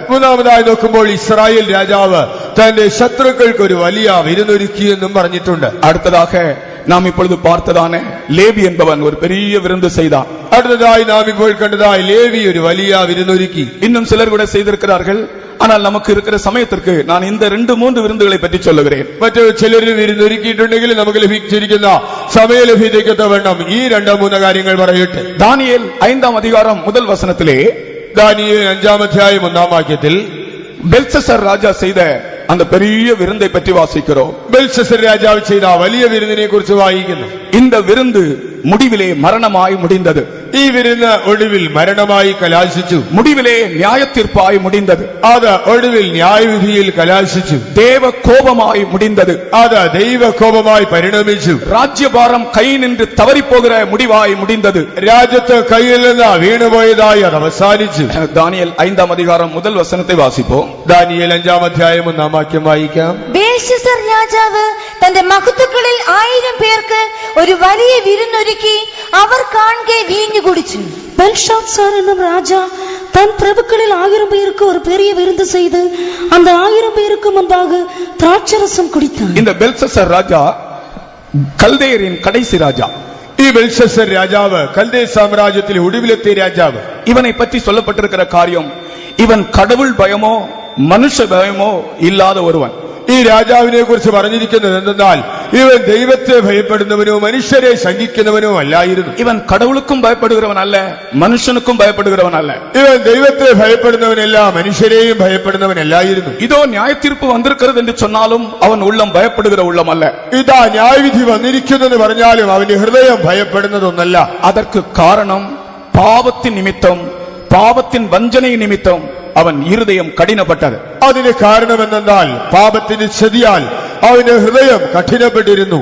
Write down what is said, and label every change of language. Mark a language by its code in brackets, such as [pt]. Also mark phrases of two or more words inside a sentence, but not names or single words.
[ml] മൂന്നാമതായി നോക്കുമ്പോൾ ഇസ്രായേൽ രാജാവ് തന്റെ ശത്രുക്കൾക്ക് ഒരു വലിയ വിരുന്നൊരുക്കി എന്നും പറഞ്ഞിട്ടുണ്ട്. [ta] அடுத்ததாக நாம் இப்பொழுது பார்த்ததான லேவி என்பவன் ஒரு பெரிய விருந்து செய்தான். [ml] അടുത്തതായി നാം ഇപ്പോൾ കണ്ടതായി ലേവി ഒരു വലിയ വിരുന്നൊരുക്കി. [ta] இன்னும் சிலர் கூட செய்திருக்கிறார்கள். ஆனால் நமக்கு இருக்கிற சமயத்திற்கு நான் இந்த 2-3 விருந்துகளை பற்றி சொல்லுகிறேன். [ml] മറ്റു ചിലര് വിരുന്നൊരുക്കിയിട്ടുണ്ടെങ്കിൽ നമുക്ക് ലഭിച്ചിരിക്കുന്ന സമയലഭ്യതയ്ക്ക് തവണ്ണം ഈ 2-3 കാര്യങ്ങൾ പറയട്ടെ. [ta] தானியேல் 5ஆம் அதிகாரம் முதல் வசனத்திலே, [ml] ദാനിയേൽ 5-ാം അധ്യായം 1-ാം വാക്യത്തിൽ [ta] பெல்ஷஸ்ஸர் ராஜா செய்த அந்த பெரிய விருந்தை பற்றி வாசிக்கிறோம். [ml] ബെൽഷസ്സർ രാജാവ് ചെയ്ത വലിയ വിരുന്നിനെ കുറിച്ച് വായിക്കുന്നു. [ta] இந்த விருந்து முடிவிலே மரணமாய் முடிந்தது. [ml] ഈ വിരുന്ന് ഒടുവിൽ മരണമായി കലാശിച്ചു. [ta] முடிவிலே நியாயத்தீர்ப்பாய் முடிந்தது. [ml] അത് ഒടുവിൽ ന്യായവിധിയിൽ കലാശിച്ചു. [ta] தேவ கோபமாய் முடிந்தது. [ml] അത് ദൈവകോപമായി പരിണമിച്ചു. [ta] ராஜ்யபாரம் கை நின்று தவறி போகிற முடிவாய் முடிந்தது. [ml] രാജ്യത്ത് കയ്യിൽ നിന്ന് വീണുപോയതായി അത് അവസാനിച്ചു. [ta] தானியேல் 5ஆம் அதிகாரம் முதல் வசனத்தை வாசிப்போம். [ml] ദാനിയേൽ 5-ാം അധ്യായം 1-ാം വാക്യം വായിക്കാം. ബേൽഷസ്സർ രാജാവ് തന്റെ മഹത്തുക്കളിൽ 1000 പേർക്ക് ഒരു വലിയ വിരുന്നൊരുക്കി അവർ കാണെ വീഞ്ഞു കുടിച്ചു. [ta] பெல்ஷாத்சார் என்னும் ராஜா தன் பிரபுக்களில் 1000 பேருக்கு ஒரு பெரிய விருந்து செய்து அந்த 1000 பேருக்கு முன்பாக திராட்சரசம் குடித்தான். இந்த பெல்ஷஸ்ஸர் ராஜா கல்தேயரின் கடைசி ராஜா. [ml] ഈ ബെൽഷസ്സർ രാജാവ് കൽദേ സാമ്രാജ്യത്തിലെ ഒടുവിലത്തെ രാജാവ്. [ta] இவனை பற்றி சொல்லப்பட்டிருக்கிற காரியம், இவன் கடவுள் பயமோ மனுஷ பயமோ இல்லாத ஒருவன். [ml] ഈ രാജാവിനെ കുറിച്ച് പറഞ്ഞിരിക്കുന്നത് എന്തെന്നാൽ ഇവൻ ദൈവത്തെ ഭയപ്പെടുന്നവനോ മനുഷ്യരെ ശങ്കിക്കുന്നവനോ അല്ലായിരുന്നു. [ta] இவன் கடவுளுக்கும் பயப்படுகிறவன் அல்ல, மனுஷனுக்கும் பயப்படுகிறவன் அல்ல. [ml] ഇവൻ ദൈവത്തെ ഭയപ്പെടുന്നവനല്ല, മനുഷ്യരെയും ഭയപ്പെടുന്നവനല്ലായിരുന്നു. [ta] இதோ நியாயத்தீர்ப்பு வந்திருக்கிறது என்று சொன்னாலும் அவன் உள்ளம் பயப்படுகிற உள்ளம் அல்ல. [ml] ഇതാ ന്യായവിധി വന്നിരിക്കുന്നെന്ന് പറഞ്ഞാലും അവന്റെ ഹൃദയം ഭയപ്പെടുന്നതൊന്നല്ല. [ta] அதற்கு காரணம் பாவத்தின் நிமித்தம், பாவத்தின் வஞ்சனை நிமித்தம் அவன் இருதயம் கடினப்பட்டது. [ml] അതിന് കാരണമെന്നാൽ പാപത്തിന്റെ ചതിയാൽ അവന്റെ ഹൃദയം കഠിനപ്പെട്ടിരുന്നു.